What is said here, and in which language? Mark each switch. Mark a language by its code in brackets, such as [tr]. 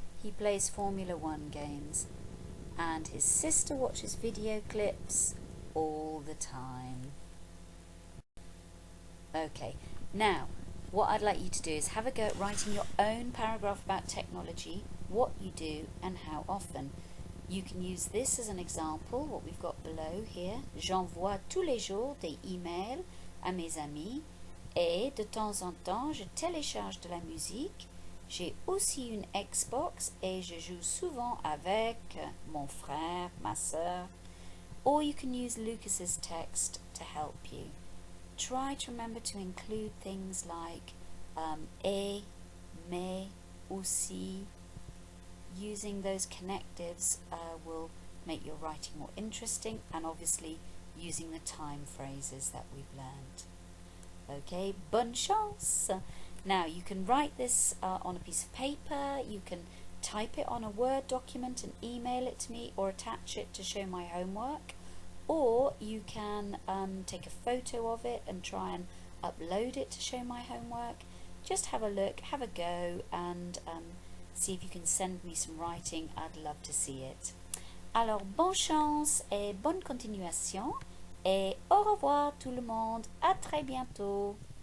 [en] he plays Formula One games, and his sister watches video clips all the time. Okay, now what I'd like you to do is have a go at writing your own paragraph about technology, what you do and how often. You can use this as an example, what we've got below here. [fr] J'envoie tous les jours des emails à mes amis et de temps en temps je télécharge de la musique. J'ai aussi une Xbox et je joue souvent avec mon frère, ma sœur. [en] Or you can use Lucas's text to help you. Try to remember to include things like et, mais, aussi. Using those connectives will make your writing more interesting, and obviously using the time phrases that we've learned. Okay, [fr] bonne chance! [en] Now you can write this on a piece of paper, you can type it on a Word document and email it to me, or attach it to show my homework, or you can take a photo of it and try and upload it to show my homework. Just have a look, have a go, and see if you can send me some writing. I'd love to see it. [fr] Alors, bonne chance et bonne continuation, et au revoir tout le monde. À très bientôt.